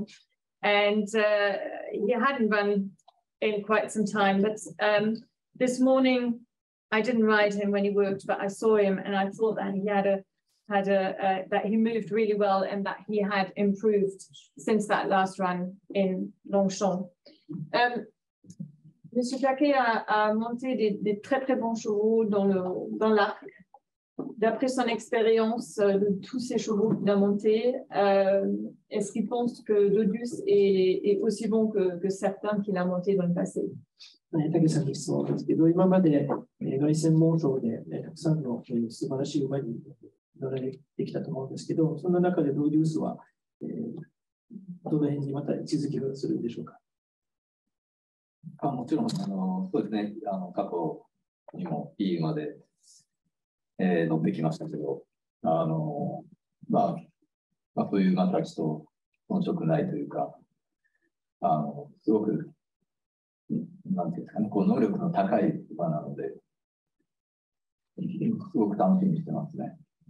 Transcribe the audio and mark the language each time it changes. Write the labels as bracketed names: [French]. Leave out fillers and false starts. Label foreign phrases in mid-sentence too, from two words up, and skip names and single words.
[English] And he hadn't run in quite some time, but this morning I didn't ride him when he worked, but I saw him and I thought that he that he moved really well and that he had improved since that last run in Longchamp. [French] Monsieur Take a monté des très très bons chevaux dans l'arc. D'après son expérience de tous ces chevaux qu'il a montés, est-ce qu'il pense que Dodus est aussi bon que certains qu'il a montés dans le passé? [Japanese] 竹さんに質問ですけど、今まで凱旋門賞でたくさんの素晴らしい馬に乗られてきたと思うんですけど、その中でドウデュースは、どの辺にまた位置づけをするんでしょうか。もちろん、そうですね、過去にも E まで、乗ってきましたけど、そういう馬たちと遜色ないというか、すごく、なんていうんですかね、能力の高い馬なので、すごく楽しみにしてますね。